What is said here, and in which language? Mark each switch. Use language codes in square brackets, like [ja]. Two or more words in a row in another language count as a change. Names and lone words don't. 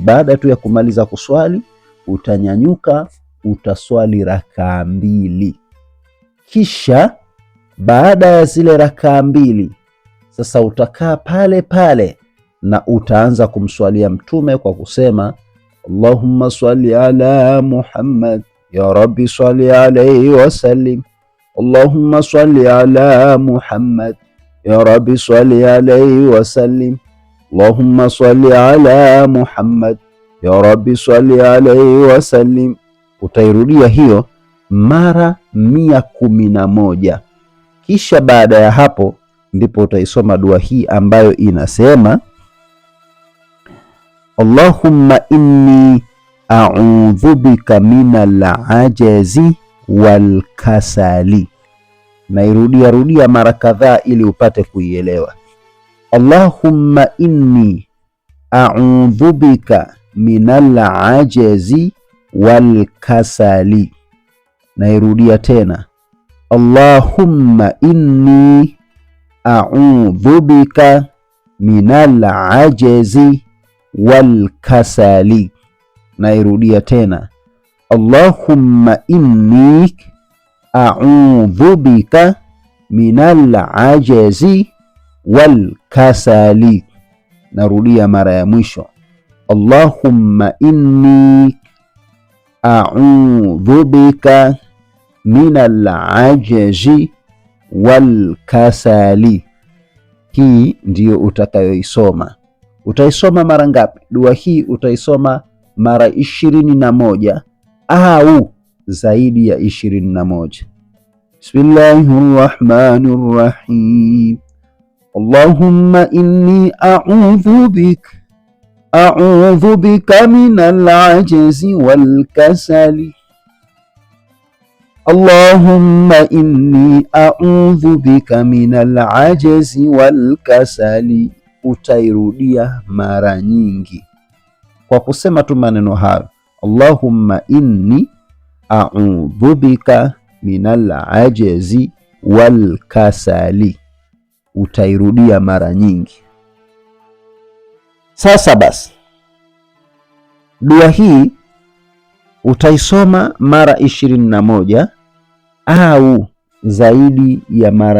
[sw] Baada tu ya kumaliza kuswali, utanyanyuka utaswali rakaa 2. Kisha baada ya zile rakaa 2 sasa utakaa pale pale na utaanza kumswalia Mtume kwa kusema [ar] اللهم صل على محمد يا رب صل عليه وسلم. اللهم صل على محمد يا رب صل عليه وسلم. اللهم صل على محمد يا رب صل عليه وسلم. [sw] Utairudia hiyo mara 111. Kisha baada ya hapo ndipo utaisoma dua hii ambayo inasema [ar] اللهم إني أعوذ بك من العجز والكسل. [sw] Nairudia rudia mara kadhaa ili upate kuielewa. [ar] اللهم إني أعوذ بك من العجز والكسل. [sw] Nairudia tena. [ar] اللهم إني أعوذ بك من العجز والكسل. [sw] Nairudia tena. [ar] اللهم إني أعوذ بك من العجز والكسل. [sw] Narudia mara ya mwisho. [ar] اللهم إني أعوذ بك من العجز والكسل. [sw] Hii ndiyo utakayoisoma. Utaisoma mara ngapi? Dua hii utaisoma mara 21 au zaidi ya 21. [ar] بسم الله الرحمن الرحيم. اللهم إني أعوذ بك من العجز والكسل. اللهم إني أعوذ بك من العجز والكسل. [sw] Utairudia mara nyingi kwa kusema tu maneno hayo, [ar] اللهم إني أعوذ بك من العجز والكسل. [sw] Utairudia mara nyingi. Sasa basi, dua hii utaisoma mara 21 au zaidi ya mara